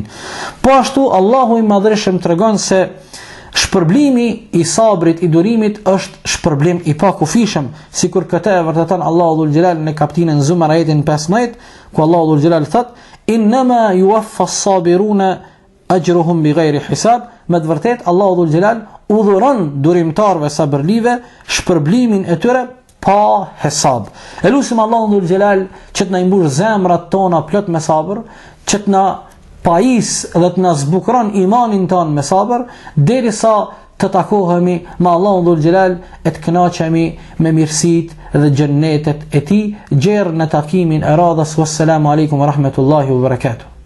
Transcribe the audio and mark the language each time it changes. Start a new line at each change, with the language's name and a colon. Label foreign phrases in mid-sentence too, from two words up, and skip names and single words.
Albanian: Po ashtu Allahu i madhreshëm tregon se shpërblimi i sabrit, i durimit është shpërblim i pakufishëm, sikur këtë e vërteton Allahu
Arabic: ذو الجلال
Albanian: në kapitullin Zumar ajetin 15, ku Allahu
Arabic: ذو الجلال
Albanian: thot:
Arabic: "إنما يوفى الصابرون أجرهم بغير حساب."
Albanian: Me të vërtetë Allahu
Arabic: ذو الجلال
Albanian: udhëron durimtarëve sabërlive shpërblimin e tyre pa hesab. Elusim Allahu
Arabic: ذو الجلال
Albanian: që të na mbush zemrat tona plot me sabër, që të na pajis dhe të na zbukron imanin ton me sabër, derisa të takohemi me Allahun
Arabic: ذو الجلال
Albanian: e të kënaqemi me mirësitë dhe xhennetet e tij, gjerë në takimin e radhës.
Arabic: والسلام عليكم ورحمة الله وبركاته.